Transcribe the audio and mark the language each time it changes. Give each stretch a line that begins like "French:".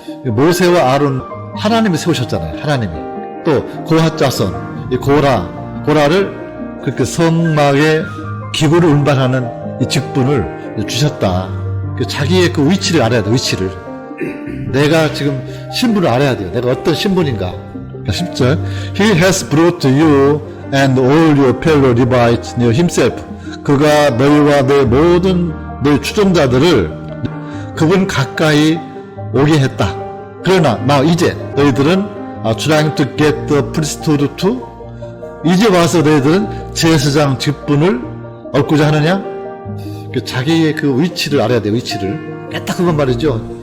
Korean: 모세와 아론 하나님이 세우셨잖아요. 하나님이. 또 고핫 자손, 이 고라를 그렇게 성막의 기구를 운반하는 이 직분을 주셨다. 자기의 그 위치를 알아야 돼. 위치를. 내가 지금 신분을 알아야 돼요. 내가 어떤 신분인가. 10절.
English: He has brought you and all your fellow Levites near himself.
Korean: 그가 너희와 내 모든 너희 추종자들을 그분 가까이 오게 했다. 그러나
English: now
Korean: 이제 너희들은
English: trying to get the priesthood to,
Korean: 이제 와서 너희들은 제사장 직분을 얻고자 하느냐? 자기의 그 위치를 알아야 돼요. 위치를 딱 그건 말이죠.